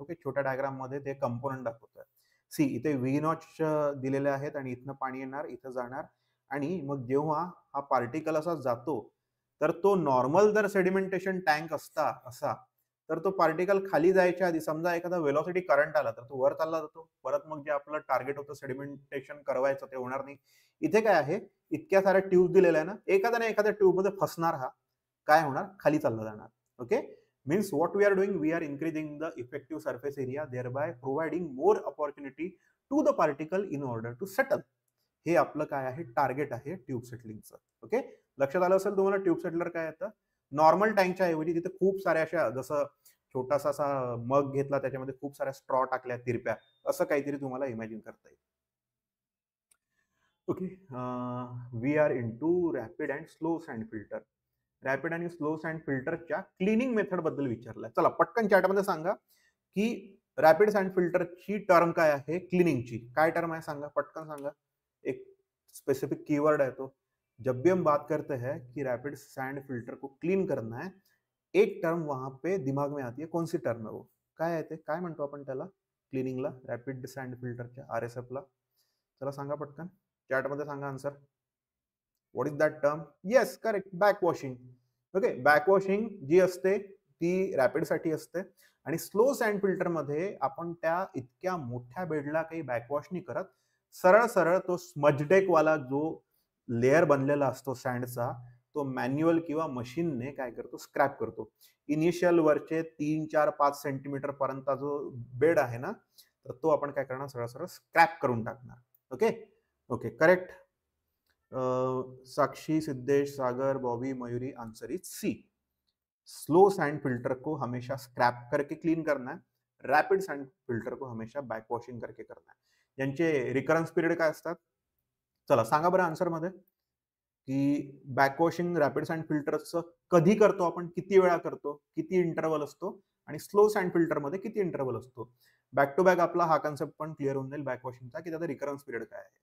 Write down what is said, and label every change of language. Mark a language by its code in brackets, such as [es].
[mr] Okay, छोट्या diagram मध्ये ते कंपोनंट दाखवतात. सी इथे व्ही नॉच दिलेले आहेत आणि इथनं पाणी येणार, इथं जाणार, आणि मग जेव्हा हा पार्टिकल असा जातो तर तो नॉर्मल जर सेडिमेंटेशन टँक असता असा, तर तो पार्टिकल खाली जायच्या आधी समजा एखादा वेलॉसिटी करंट आला तर तो वर चालला जातो. परत मग जे आपलं टार्गेट होतं सेडिमेंटेशन करवायचं ते होणार नाही. इथे काय आहे, इतक्या साऱ्या ट्यूब दिलेल्या आहे ना, एखाद्या ना एखाद्या ट्यूब मध्ये फसणार, हा काय होणार, खाली चालला जाणार. [en] Okay, means what we are doing, we are increasing the effective surface area, thereby providing more opportunity to the particle in order to settle. [mr] हे आपलं काय आहे, टार्गेट आहे ट्यूब सेटलिंगचं. ओके, लक्षात आलं असेल तुम्हाला ट्यूब सेटलर काय येतं. नॉर्मल टँकच्या ऐवजी तिथे खूप साऱ्या अशा, जसं छोटासा असा मग घेतला त्याच्यामध्ये खूप साऱ्या स्ट्रॉ टाकल्या तिरप्या, असं काहीतरी तुम्हाला इमॅजिन करता येईल. [en] Okay, we are into rapid and slow sand filter. [mr] Rapid आणि स्लो सँड फिल्टरच्या क्लिनिंग मेथड बद्दल विचारलंय. चला पटकन चॅटमध्ये सांगा की रॅपिड सँड फिल्टरची टर्म काय आहे, क्लिनिंगची काय टर्म है, सांगा पटकन सांगा. [hi] एक स्पेसिफिक कीवर्ड है तो. जब भी हम बात करते हैं कि रैपिड सैंड फिल्टर को क्लीन करना है, एक टर्म वहां पे दिमाग में आती है. कौन सी टर्म है वो, [mr] काय आहे ते, काय म्हणतो आपण त्याला क्लिनिंगला, रॅपिड सॅन्ड फिल्टरच्या RSF ला. चला सांगा पटकन चॅटमध्ये सांगा answer. [en] What is that term? [mr] Yes correct, back washing. Okay, back washing जी असते ती रॅपिड साठी असते, आणि स्लो सँड फिल्टर मध्ये आपण त्या इतक्या मोठ्या बेडला काही बॅकवॉश नाही करत. सरळ सरळ तो स्मजडेक वाला जो लेअर बनलेला असतो सँडचा, तो मॅन्युअल किंवा मशीनने काय करतो, स्क्रॅप करतो. इनिशियल वरचे 3-4-5 सेंटीमीटर पर्यंत जो बेड आहे ना, तर तो आपण काय करणार, सरळ सरळ स्क्रॅप करून टाकणार. Okay okay, correct. Sakshi, Siddhesh, Sagar, Bobby, Mayuri, [en] Answer is C. [hi] Slow sand filter को हमेशा स्क्रैप करके क्लीन करना है, रैपिड सैंड फिल्टर को हमेशा बॅक वॉशिंग करके करना है. [mr] यांचे रिकरन्स पिरियड काय असतात, चला सांगा बरं आन्सर मध्ये, की बॅक वॉशिंग रॅपिड सॅन्ड फिल्टरचं कधी करतो आपण, किती वेळा करतो, किती इंटरवल असतो, आणि स्लो सॅन्ड फिल्टर मध्ये किती इंटरवल असतो. बॅक टू बॅक आपला हा कन्सेप्ट पण क्लिअर होऊन जाईल बॅक वॉशिंगचा, की त्याचा रिकरन्स पिरियड काय आहे.